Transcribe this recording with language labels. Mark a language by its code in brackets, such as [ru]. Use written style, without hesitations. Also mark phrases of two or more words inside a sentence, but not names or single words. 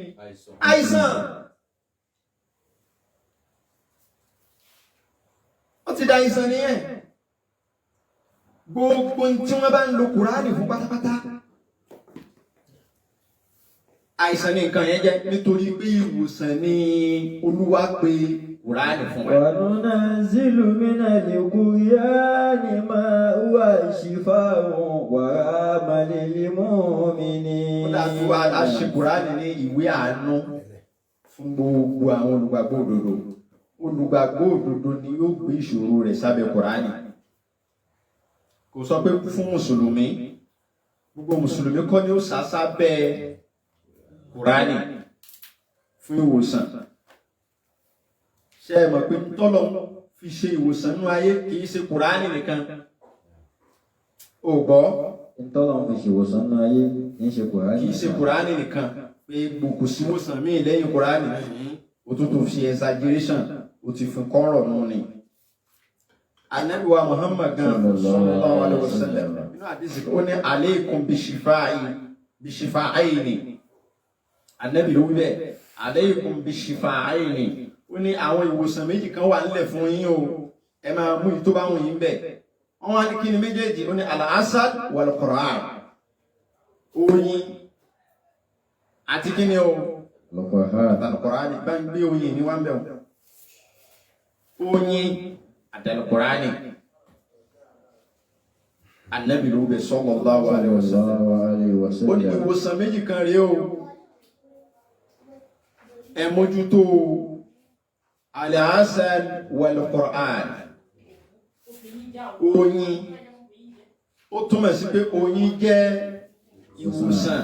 [yo] Àìsàn. Ó ti da àìsàn nìyẹn. Gbogbo tí wọ́n bá ń lo Kùránì fún pátápátá àìsàn ní nǹkan yẹn jẹ́, nítorí pé ìwòsàn ni Olúwa pè Kùránì fún wa. [ar] وننزل من القرآن ما هو شفاء ورحمة للمؤمنين. [yo] Ó dájú wa a ṣe Kùránì ní ìwé àánú fún gbogbo àwọn olùgbàgbọ́ òdodo. Olùgbàgbọ́ òdodo ni yóò gbé ìṣòro rẹ̀ sábẹ́ Kùránì. Kò sọ pé fún Mùsùlùmí. Gbogbo Mùsùlùmí kọ́ ni ó sá sábẹ́ Kùránì fún ìwòsàn. Ṣé ẹ mọ̀ pé tọ́lọ̀ fi ṣe ìwòsàn nínú ayé kìí ṣe Kùránì nìkan? Ò gbọ́? Tọ́lọ̀ fi ṣe ìwòsàn nínú ayé kìí ṣe Kùránì. Kìí ṣe Kùránì nìkan. Pé gbogbo sí ìwòsàn míì lẹ́yìn Kùránì. Ó tún tó fi exaggeration, ó ti fi kọ́rọ̀ nù ni. Ànábì wa Muhammad gan [ar] صلى الله عليه وسلم. [yo] Nínú àdìsí ó ní [ar] عليكم بالشفاءين. [yo] Ànábì ló wí bẹ́ẹ̀, [ar] عليكم بالشفاءين. [yo] Ó ní àwọn ìwòsàn méjì kan wà nílẹ̀ fún yín o, ẹ máa mú ìtó bá wùn yín bẹ̀. Wọ́n wá ní kí ni méjèèjì? Ó ní [ar] العسل والقرآن. [yo] Oyin àti kí ni o? Al-Qur'ani. Bá ń gbé oyin ní wọ́n bẹ̀ wọ́n. Oyin àti Al-Qur'ani. Ànábì ló bẹ̀ [ar] صلى الله عليه وسلم. [yo] Ó ní ìwòsàn méjì kan rèé o. Ẹ mójútó [ar] العسل والقرآن. [yo] Oyin, ó túmọ̀ sí pé oyin jẹ́ ìwòsàn.